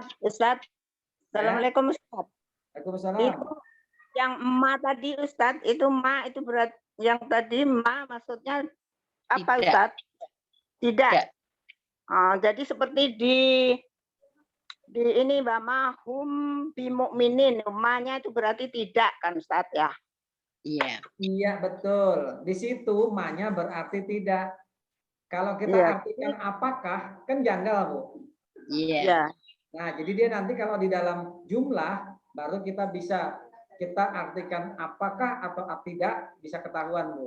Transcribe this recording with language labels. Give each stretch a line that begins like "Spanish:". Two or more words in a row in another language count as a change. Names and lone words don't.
Indonesian: Ustaz, Assalamualaikum Ustaz. Waalaikumsalam. Itu yang ma tadi Ustaz, itu ma itu berat yang tadi ma maksudnya apa Tidak. Ustaz? Tidak. Tidak. Jadi seperti di ini Mbak
Arabic: ما هم بمؤمنين,
Indonesian: ma-nya itu berarti tidak kan Ustaz ya? Iya. Iya, betul. Di situ ma-nya berarti tidak. Kalau kita Iya. artikan apakah, kan janggal, Bu. Iya. Ya. Nah, jadi dia nanti kalau di dalam jumlah, baru kita artikan apakah atau tidak, bisa ketahuan, Bu.